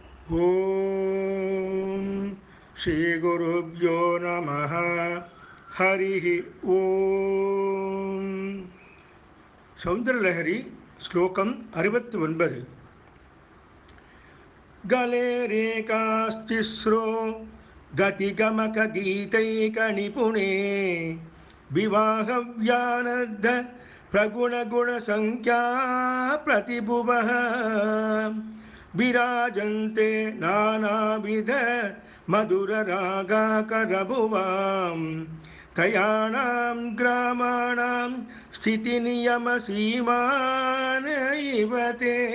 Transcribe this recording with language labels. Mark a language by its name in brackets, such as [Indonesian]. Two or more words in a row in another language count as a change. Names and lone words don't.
[Sanskrit] ॐ श्री गुरुभ्यो नमः. हरिः ॐ. [Tamil] சௌந்தரலஹரி ஸ்லோகம் 69. [Sanskrit] गले रेकास्तिस्रो गतिगमकगीतैकनिपुणे विवाहव्यानद्ध प्रगुणगुणसङ्ख्या प्रतिभुवः विराजन्ते नानाविध मधुररागाकरभुवां त्रयाणां ग्रामाणां स्थितिनियमसीमान इव ते.